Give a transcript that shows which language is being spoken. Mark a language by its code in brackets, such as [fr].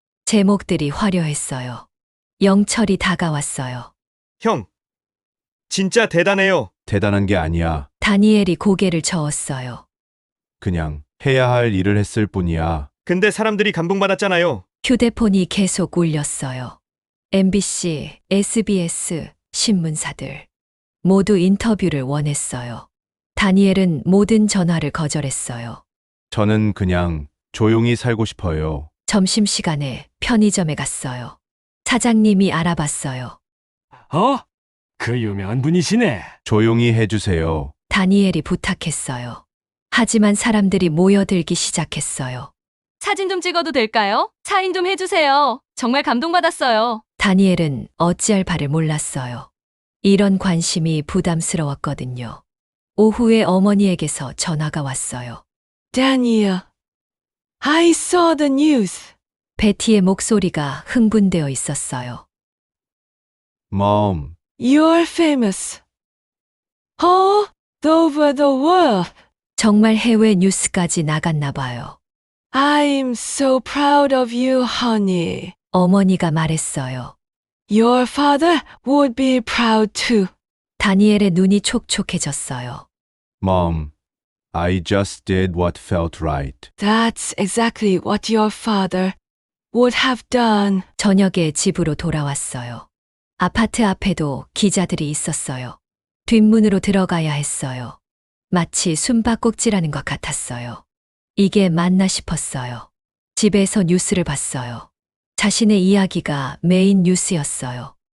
[ko] 제목들이 화려했어요. 영철이 다가왔어요. 형, 진짜 대단해요. 대단한 게 아니야. 다니엘이 고개를 저었어요. 그냥 해야 할 일을 했을 뿐이야. 근데 사람들이 감동받았잖아요. 휴대폰이 계속 울렸어요. MBC, SBS, 신문사들. 모두 인터뷰를 원했어요. 다니엘은 모든 전화를 거절했어요. 저는 그냥 조용히 살고 싶어요. 점심시간에 편의점에 갔어요. 사장님이 알아봤어요. 그 유명한 분이시네. 조용히 해주세요. 다니엘이 부탁했어요. 하지만 사람들이 모여들기 시작했어요. 사진 좀 찍어도 될까요? 사인 좀 해주세요. 정말 감동받았어요. 다니엘은 어찌할 바를 몰랐어요. 이런 관심이 부담스러웠거든요. 오후에 어머니에게서 전화가 왔어요. [en] Daniel, I saw the news. [ko] 베티의 목소리가 흥분되어 있었어요. [en] Mom, You're famous. All over the world. [ko] 정말 해외 뉴스까지 나갔나 봐요. [en] I'm so proud of you, honey. [ko] 어머니가 말했어요. [en] Your father would be proud too. [ko] 다니엘의 눈이 촉촉해졌어요. [en] Mom, I just did what felt right. That's exactly what your father would have done. [ko] 저녁에 집으로 돌아왔어요. 아파트 앞에도 기자들이 있었어요. 뒷문으로 들어가야 했어요. 마치 숨바꼭질하는 것 같았어요. 이게 맞나 싶었어요. 집에서 뉴스를 봤어요. 자신의 이야기가 메인 뉴스였어요.